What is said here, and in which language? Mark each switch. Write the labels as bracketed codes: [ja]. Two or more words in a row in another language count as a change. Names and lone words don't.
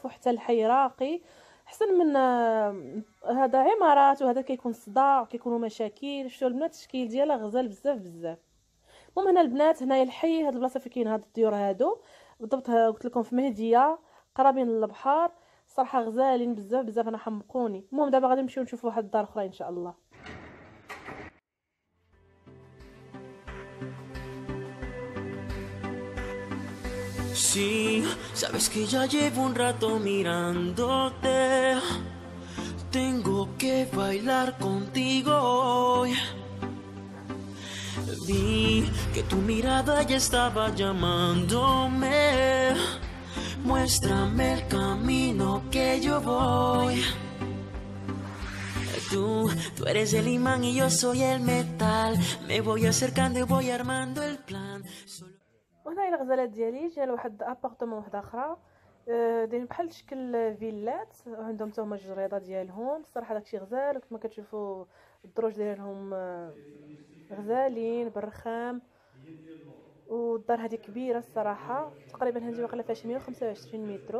[ar] وحتى الحي راقي احسن من هذا عمارات، وهذا كيكون صداع وكيكونوا مشاكل. شفتوا البنات التشكيل ديالها غزال بزاف بزاف. المهم هنا البنات هنايا الحي، هاد البلاصه فين كاين هاد الديور هادو بالضبط قلت لكم في مهديه قرابين للبحر. صراحه غزالين بزاف بزاف، انا حمقوني. المهم دابا غادي نمشيو نشوفوا واحد الدار اخرى ان شاء الله. [es] Sí, sabes que ya llevo un rato mirándote. Tengo que bailar contigo hoy. Vi que tu mirada ya estaba llamándome. Muéstrame el camino que yo voy. Tú eres el imán y yo soy el metal. Me voy acercando y voy armando el plan. [ar] وهنا هي الغزالات ديالي. جا لواحد ابارتمون واحده اخرى دايرين بحال شكل فيلات، عندهم حتى هما الجريده ديالهم. الصراحه داكشي غزال. كما كتشوفوا الدروج ديالهم غزالين بالرخام. والدار هذه كبيره الصراحه، تقريبا هذه واقيلا فيها 125 متر.